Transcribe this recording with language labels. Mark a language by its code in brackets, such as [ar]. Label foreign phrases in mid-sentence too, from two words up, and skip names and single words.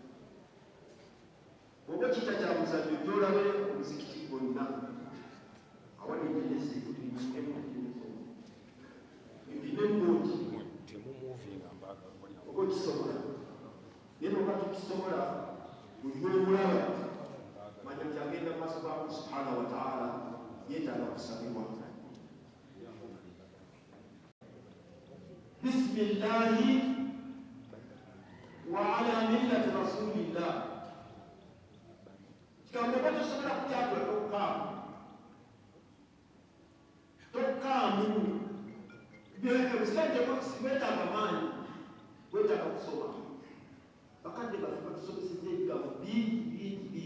[lg] Oba kita kya muzadde gy'olabe omuzikiti gwonna awali jjeneza ebine emboogi oba okisobola. Naye noba tukisobola buli lw'omulaba manya nti agenda mu maaso ga [ar] الله سبحانه وتعالى [lg] yeetaaga kusabibwa. [ar] بسم الله وعلى ملة رسول الله. [lg] Kigambo oba tosobola kukyatula tokkaamu ebisajjako weetaaga maanyi, weetaaga kusoma. Bakadde baffe batusomesezza ebigambo bingi.